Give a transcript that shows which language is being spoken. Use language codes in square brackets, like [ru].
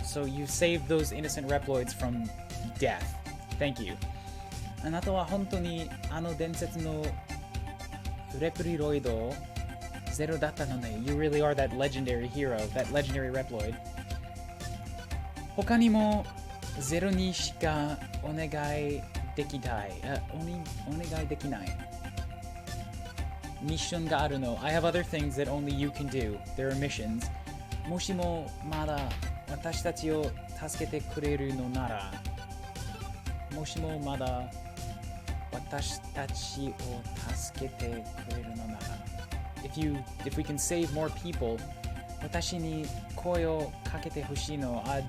[en] So you saved those innocent Reploids from death. Thank you. [ja] あなたは本当に伝説のレプリロイドゼロだったのね。 [en] You really are that legendary hero, that legendary Reploid. [ja] 他にもゼロにしかお願いできない。お願いできない。ミッションがあるの。 [en] I have other things that only you can do. There are missions. [ja] もしもまだ私たちを助けてくれるのなら。もしもまだ私たちを助けてくれるのなら [en] if we can save more people [ja] 私に声をかけてほしいの